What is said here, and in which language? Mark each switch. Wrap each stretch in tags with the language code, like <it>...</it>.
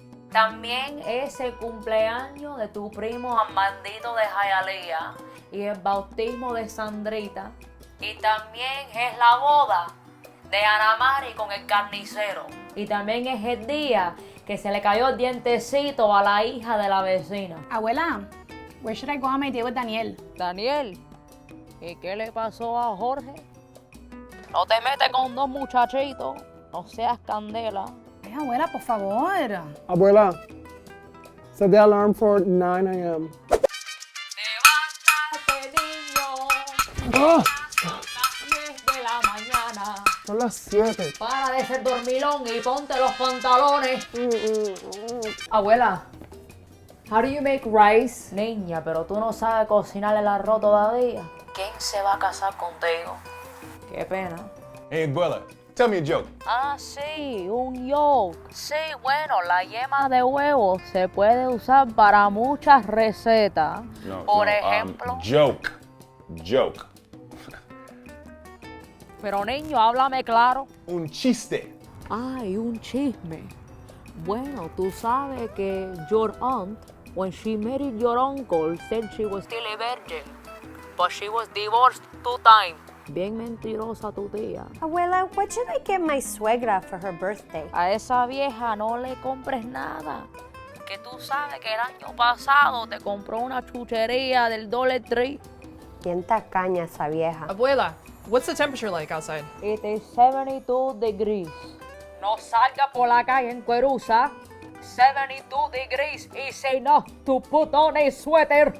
<es>También es el cumpleaños de tu primo Armandito de Hialeah y el bautismo de Sandrita. Y también es la boda de Ana Mari con el carnicero. Y también es el día que se le cayó el dientecito a la hija de la vecina.</es> <en>Abuela, where should I go on my date with Daniel?</en> <es>Daniel, ¿y qué le pasó a Jorge? No te metes con 2 muchachitos, no seas candela. Ay, abuela, por favor.</es> <en>Abuela, set the alarm for 9 a.m.</en> <es>Levántate, niño. ¡Ah! Las 10 de la mañana. Son las 7. Para de ser dormilón y ponte los pantalones. Abuela,</es> <en>how do you make rice?</en> <es>Niña, pero tú no sabes cocinar el arroz todavía. ¿Quién se va a casar contigo? Qué pena.</es> <en>Hey, Abuela, Tell me a joke.</en> <es>Ah, sí, un yolk. Sí, bueno, la yema de huevo se puede usar para muchas recetas. Por ejemplo.</es> <en>Joke. Joke.</en> <es>Pero niño, háblame claro. Un chiste. Ay, un chisme. Bueno, tú sabes que</es> <en>your aunt, when she married your uncle, said she was still a virgin. But she was divorced 2 times.</en> <es>Bien mentirosa tu tía.</es> <en>Abuela, what should I get my suegra for her birthday?</en> <es>A esa vieja no le compres nada. Que tú sabes que el año pasado te compró una chuchería del Dollar Tree. Bien tacaña esa vieja.</es> <en>Abuela, what's the temperature like outside? It is 72 degrees.</en> <es>No salga por la calle en cuerusa.</es> <en>72 degrees is enough to put on a sweater.</en>